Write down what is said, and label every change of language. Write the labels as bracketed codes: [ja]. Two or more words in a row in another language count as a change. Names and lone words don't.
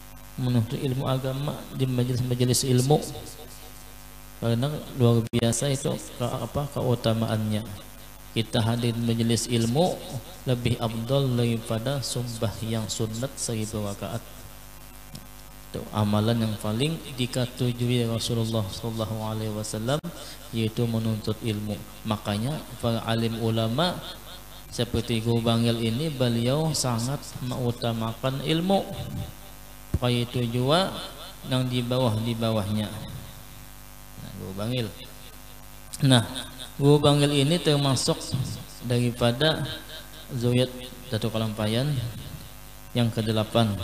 [id] menuntut ilmu agama di majelis-majelis ilmu, karena luar biasa itu keutamaannya. Kita hadir majelis ilmu lebih afdal daripada sembahyang sunat 1000 rakaat. [bjn] Itu amalan yang paling dikatujui Rasulullah [ar] صلى الله عليه وسلم, [id] yaitu menuntut ilmu. Makanya para alim ulama seperti Guru Bangil ini, beliau sangat mengutamakan ilmu. Itu juga yang di bawahnya. Nah, Guru Bangil. Nah, Guru Bangil ini termasuk daripada zuriat Datuk Kalampayan yang ke-8.